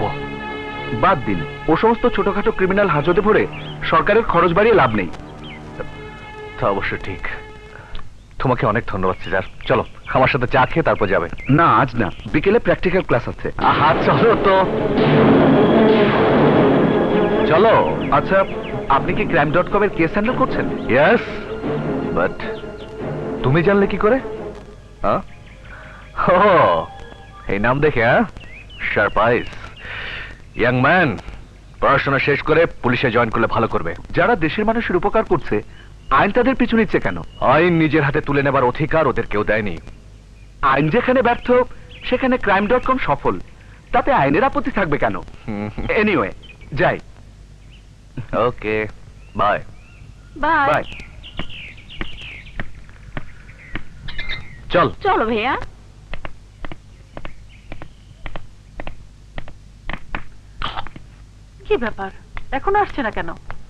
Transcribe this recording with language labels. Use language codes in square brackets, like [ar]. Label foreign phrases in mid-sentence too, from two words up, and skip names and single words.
[bn] বাদ দিন, ও সমস্ত ছোটখাটো ক্রিমিনাল হাজতে ভরে সরকারের খরচ বাড়িয়ে লাভ নেই। তা অবশ্য ঠিক। তোমাকে অনেক ধন্যবাদ সিজার। চলো আমার সাথে চা খেয়ে তারপর যাবে। না আজ না, বিকেলে [en] practical class [bn] আছে। আহা চলো তো। চলো। আচ্ছা, আপনি কি crime.com এর কেস হ্যান্ডেল করছেন? [en] yes, but [bn] তুমি জানলে কি করে? এই নাম দেখে [en] sharp eyes. young man, [bn] পড়াশোনা শেষ করে পুলিশে জয়েন করলে ভালো করবে। যারা দেশের মানুষের উপকার করছে, আইন তাদের পিছু নিচ্ছে কেন? আইন নিজের হাতে তুলে নেবার অধিকার ওদের কেউ দেয়নি। আইন যেখানে ব্যর্থ সেখানে crime.com সফল। তাতে আইনের আপত্তি থাকবে কেন? এনিওয়ে, যাই। [en] okay, bye. [bn] বাই। চলো ভাইয়া। কি ব্যাপার, এখন আসছে না কেন?